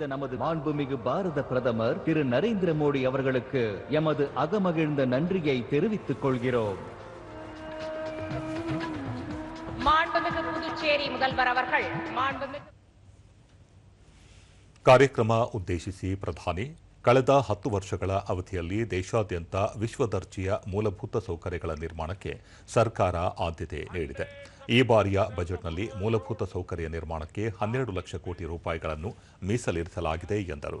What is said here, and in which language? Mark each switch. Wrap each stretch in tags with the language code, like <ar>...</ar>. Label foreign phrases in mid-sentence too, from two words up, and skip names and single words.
<ta>நமது மாண்புமிகு பாரத பிரதமர் திரு நரேந்திர மோடி அவர்களுக்கு எமது அகமகிழ்ந்த நன்றியை தெரிவித்துக் கொள்கிறோம். மாண்புமிகு புதுச்சேரி முதல்வர் அவர்கள்</ta> <kn>ಕಾರ್ಯಕ್ರಮ ಉದ್ದೇಶಿಸಿ ಪ್ರಧಾನಿ ಕಳೆದ 10 ವರ್ಷಗಳ ಅವಧಿಯಲ್ಲಿ ದೇಶಾದ್ಯಂತ ವಿಶ್ವದರ್ಜೆಯ ಮೂಲಭೂತ ಸೌಕರ್ಯಗಳ ನಿರ್ಮಾಣಕ್ಕೆ ಸರ್ಕಾರ ಆದ್ಯತೆ ನೀಡಿದೆ. ಈ ಬಾರಿಯ ಬಜೆಟ್ನಲ್ಲಿ ಮೂಲಭೂತ ಸೌಕರ್ಯ ನಿರ್ಮಾಣಕ್ಕೆ 12 ಲಕ್ಷ ಕೋಟಿ ರೂಪಾಯಿಗಳನ್ನು ಮೀಸಲಿರಿಸಲಾಗಿದೆ ಎಂದರು.</kn>